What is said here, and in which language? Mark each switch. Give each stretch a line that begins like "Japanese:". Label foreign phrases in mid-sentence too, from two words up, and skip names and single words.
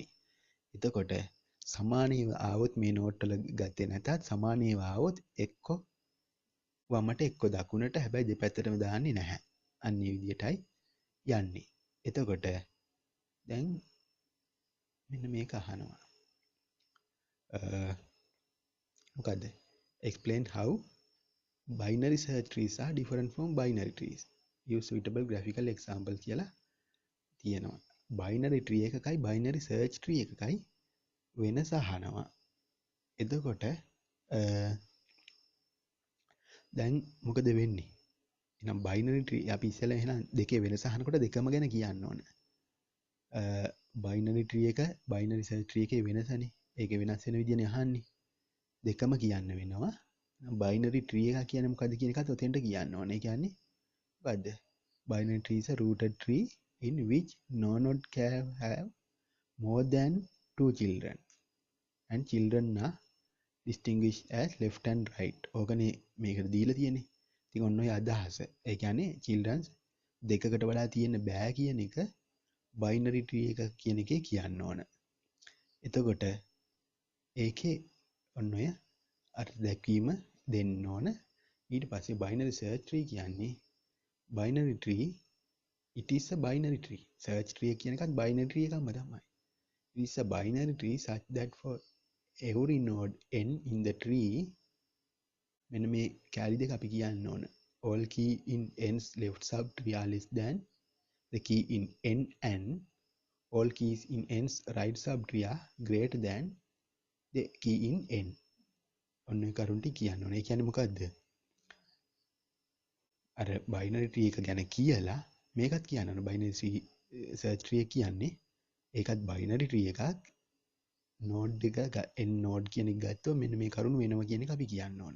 Sinhala: එතකොට සමානීව ආවොත් මේ නෝට් වල ගත්තේ නැතත් සමානීව ආවොත් එක්ක වමට එක්ක දකුණට, හැබැයි දෙපැත්තටම දාන්නේ නැහැ. අන්න ඒ විදිහටයි යන්නේ. එතකොට දැන් මෙන්න මේක අහනවා. මොකද්ද?
English: Explain how binary search trees are different from binary trees. Use suitable graphical example
Sinhala: කියලා තියෙනවා.
English: binary tree
Sinhala: එකකයි
English: binary search tree
Sinhala: එකකයි වෙනස අහනවා. එතකොට දැන් මොකද වෙන්නේ? එහෙනම්
English: binary tree
Sinhala: අපි ඉස්සෙල්ලා එහෙනම් දෙකේ වෙනස අහනකොට දෙකම ගැන කියන්න ඕන.
English: binary tree
Sinhala: එක
English: binary search tree
Sinhala: එකේ වෙනසනේ. ඒකේ වෙනස් වෙන විදිහනේ අහන්නේ. දෙකම කියන්න වෙනවා.
English: binary tree
Sinhala: එක කියන්නේ මොකද්ද කියන එකත් ඔතෙන්ට කියන්න ඕනේ. ඒ කියන්නේ මොකද්ද?
English: binary tree is a rooted tree in which no node can have more than 2 children and children are distinguished as left and right.
Sinhala: ඕකනේ මේකට දීලා තියෙන්නේ. ඉතින් ඔන්න ඔය අදහස. ඒ කියන්නේ children දෙකකට වඩා තියෙන්න බෑ කියන එක
English: binary tree
Sinhala: එක කියන එකේ කියන්න ඕන. එතකොට ඒකේ ඔන්න ඔය අර්ථ දැක්වීම දෙන්න ඕන. ඊට පස්සේ
English: binary search tree කියන්නේ binary tree, it is a binary tree. search tree
Sinhala: කියන එකත්
English: binary tree
Sinhala: එකක්ම තමයි.
English: It is a binary tree such that for every node n in the tree,
Sinhala: මෙන්න මේ කැලි දෙක අපි කියන්න ඕන.
English: all key in n's left subtree are less than the key in n, and all keys in n's right subtree are greater than the key in n.
Sinhala: ඔන්න ඒ කරුණ ටික කියන්න ඕනේ. ඒ කියන්නේ මොකද්ද? අර
English: binary tree
Sinhala: එක ගැන කියලා මේකත් කියන්න ඕන
English: binary search tree
Sinhala: එක කියන්නේ ඒකත්
English: binary tree
Sinhala: එකක් නෝඩ් එක නෝඩ් කියන එක ගත්තොත් මෙන්න මේ කරුණු වෙනවා කියන එක අපි කියන්න ඕන.